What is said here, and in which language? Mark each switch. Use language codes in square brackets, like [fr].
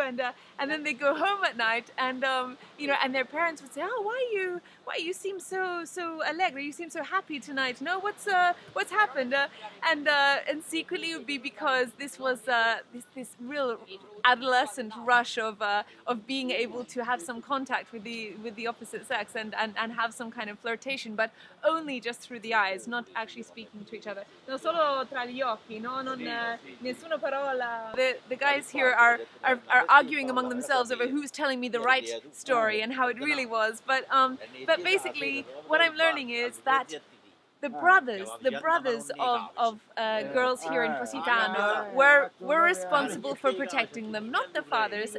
[en] And then they go home at night, and and their parents would say, why you seem so allegro, you seem so happy tonight, no, what's happened? And secretly it would be because this was this real adolescent rush of being able to have some contact with the opposite sex and have some kind of flirtation, but only just through the eyes, not actually speaking to each other. [it] No, solo tra gli occhi, no, non nessuna parola. [en] The guys here are arguing among themselves over who's telling me the right story and how it really was. But basically, what I'm learning is that the brothers of girls here in Positano were responsible for protecting them, not the fathers.